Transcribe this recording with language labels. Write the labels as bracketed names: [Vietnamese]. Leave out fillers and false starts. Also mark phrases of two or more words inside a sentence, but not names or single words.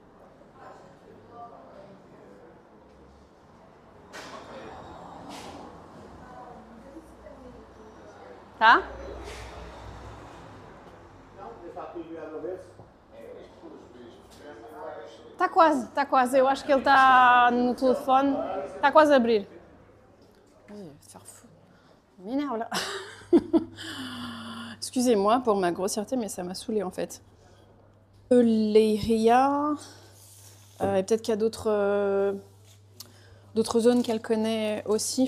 [Portuguese] Tá? Está quase. Eu acho que ele está no telefone. Está quase a abrir. [French] Il va se faire fou. Il m'énerve là. Excusez-moi pour ma grossièreté, mais ça m'a saoulée en fait. Leiria. Et peut-être qu'il y a d'autres zones qu'elle connaît aussi.